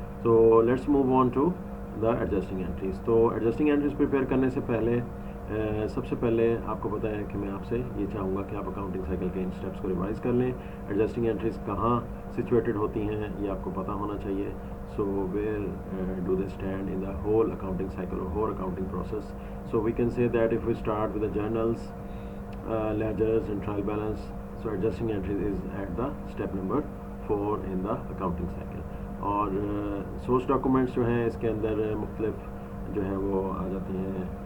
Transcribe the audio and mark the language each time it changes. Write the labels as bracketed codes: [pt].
[en] तो let's move on to the adjusting entries. [hi] तो adjusting entries prepare करने से पहले सबसे पहले आपको पता है कि मैं आपसे ये चाहूँगा कि आप अकाउंटिंग साइकिल के इन स्टेप्स को रिवाइज़ कर लें. एडजस्टिंग एंट्रीज़ कहाँ सिचुएटेड होती हैं ये आपको पता होना चाहिए. [en] So where do they stand in the whole accounting cycle और whole accounting process. So we can say that if we start with the journals, ledgers and trial balance, so adjusting entries is at the step number 4 in the accounting cycle. [hi] और source documents जो हैं इसके अंदर मुख्तलिफ जो है वो आ जाती हैं.